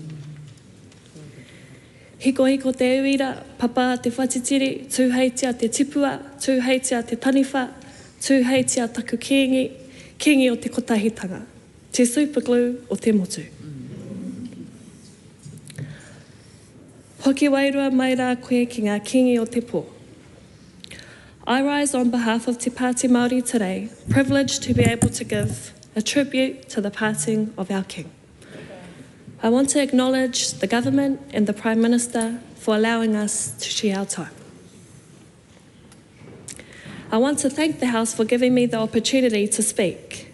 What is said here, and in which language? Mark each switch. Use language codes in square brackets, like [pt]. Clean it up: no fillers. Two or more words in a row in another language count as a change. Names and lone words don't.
[mi] Hiko te uira, papa te whatitiri, Tuheitia te tipua, Tuheitia te taniwha, Tuheitia taku Kiingi, Kiingi o te kotahitanga, te superglue o te motu. Hoki wairua mai rā koe ki ngā Kiingi o te pō. [en] I rise on behalf of Te Pāti Māori today, privileged to be able to give a tribute to the passing of our King. I want to acknowledge the government and the Prime Minister for allowing us to share our time. I want to thank the House for giving me the opportunity to speak.